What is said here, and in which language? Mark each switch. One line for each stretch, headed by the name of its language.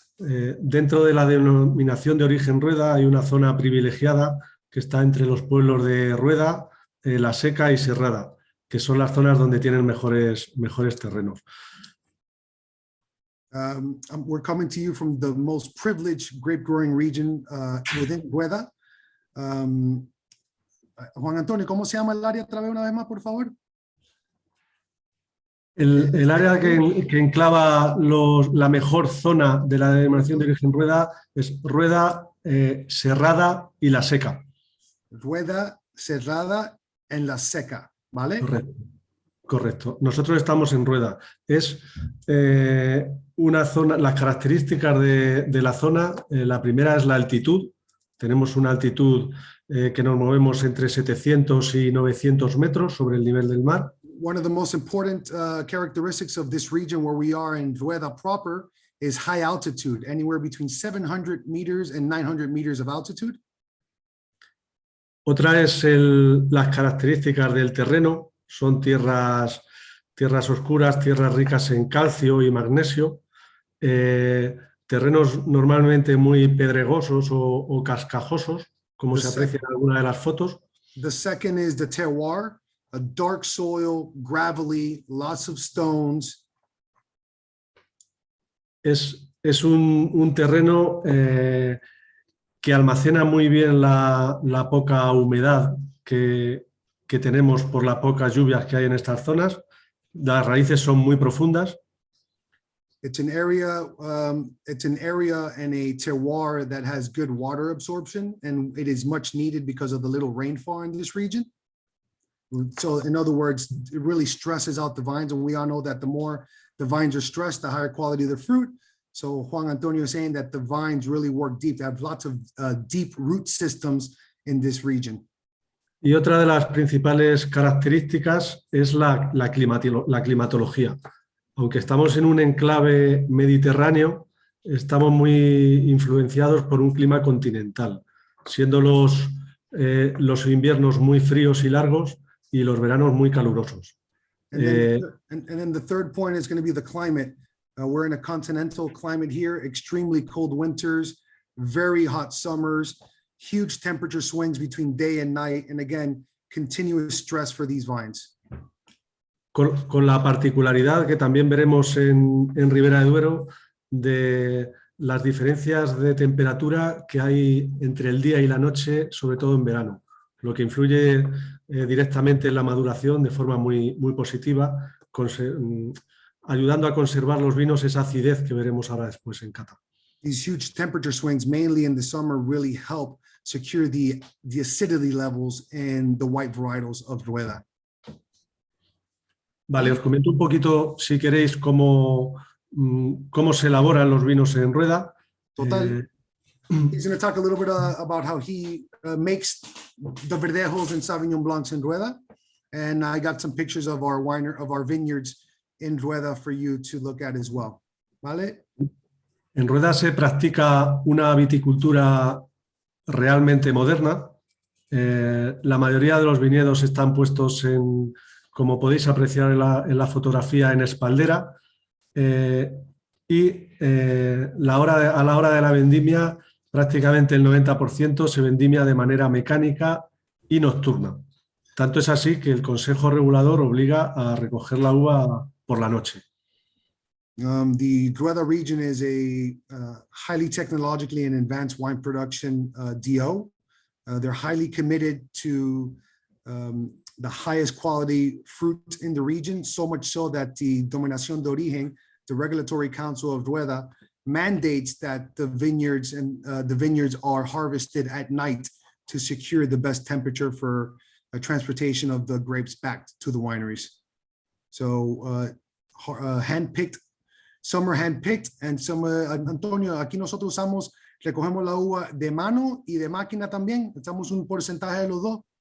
Spanish: Dentro de la denominación de origen Rueda hay una zona privilegiada que está entre los pueblos de Rueda, La Seca y Serrada, que son las zonas donde tienen mejores terrenos.
English: We're coming to you from the most privileged grape growing region within Rueda.
Spanish: Juan Antonio, ¿cómo se llama el área otra vez una vez más, por favor? El área que enclava la mejor zona de la denominación de origen Rueda es Rueda, Serrada y La Seca. Rueda, Serrada en La Seca, ¿vale? Correcto. Nosotros estamos en Rueda. Es una zona, las características de la zona, la primera es la altitud. Tenemos una altitud que nos movemos entre 700 y 900 metros sobre el nivel del mar.
English: One of the most important characteristics of this region where we are in Rueda proper is high altitude, anywhere between 700 meters and 900 meters of altitude.
Spanish: Otra es las características del terreno. Son tierras oscuras, tierras ricas en calcio y magnesio, terrenos normalmente muy pedregosos o cascajosos, como se aprecia en alguna de las fotos.
English: The second is the terroir, a dark soil, gravelly, lots of stones.
Spanish: Es un terreno que almacena muy bien la poca humedad que tenemos por las pocas lluvias que hay en estas zonas. Las raíces son muy profundas.
English: It's an area and a terroir that has good water absorption, and it is much needed because of the little rainfall in this region. So in other words, it really stresses out the vines, and we all know that the more the vines are stressed, the higher quality of the fruit. So Juan Antonio is saying that the vines really work deep. They have lots of deep root systems in this region.
Spanish: Y otra de las principales características es la climatología. Aunque estamos en un enclave mediterráneo, estamos muy influenciados por un clima continental, siendo los inviernos muy fríos y largos y los veranos muy calurosos.
English: And then the third point is going to be the climate. We're in a continental climate here, extremely cold winters, very hot summers, huge temperature swings between day and night, and again, continuous stress for these vines.
Spanish: Con la particularidad que también veremos en Ribera de Duero de las diferencias de temperatura que hay entre el día y la noche, sobre todo en verano, lo que influye directamente en la maduración de forma muy positiva, ayudando a conservar los vinos esa acidez que veremos ahora después en cata.
English: These huge temperature swings, mainly in the summer, really help secure the acidity levels in the white varietals of Rueda.
Spanish: Vale, os comento un poquito, si queréis, cómo se elaboran los vinos en Rueda. Total.
English: He's going to talk a little bit about how he makes the Verdejos and Sauvignon Blancs in Rueda. And I got some pictures of our vineyards in Rueda for you to look at as well.
Spanish: ¿Vale? En Rueda se practica una viticultura realmente moderna. La mayoría de los viñedos están puestos como podéis apreciar en la fotografía, en espaldera. Y a la hora de la vendimia, prácticamente el 90% se vendimia de manera mecánica y nocturna. Tanto es así que el Consejo Regulador obliga a recoger la uva por la noche.
English: The Rueda region is a highly technologically and advanced wine production DO. They're highly committed to the highest quality fruit in the region, so much so that the Dominación de Origen, the Regulatory Council of Rueda, mandates that the vineyards are harvested at night to secure the best temperature for transportation of the grapes back to the wineries. So hand-picked, some are hand-picked and some,
Spanish: Antonio, aquí nosotros usamos, recogemos la uva de mano y de máquina también, echamos un porcentaje de los dos.